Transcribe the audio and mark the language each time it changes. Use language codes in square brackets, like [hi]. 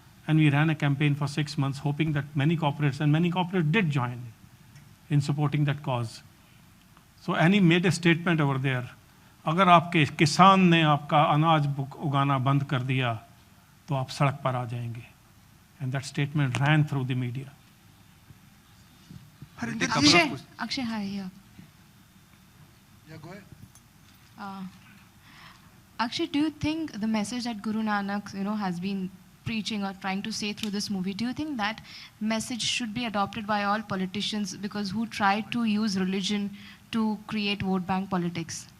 [en] And we ran a campaign for 6 months, hoping that many corporates did join in supporting that cause. And he made a statement over there. [hi] अगर आपके किसान ने आपका अनाज उगाना बंद कर दिया, तो आप सड़क पर आ जाएंगे. [en] And that statement ran through the media. Akshay, hi, here. Yeah, go ahead. Akshay, do you think the message that Guru Nanak, has been preaching or trying to say through this movie, do you think that message should be adopted by all politicians because who try to use religion to create vote bank politics?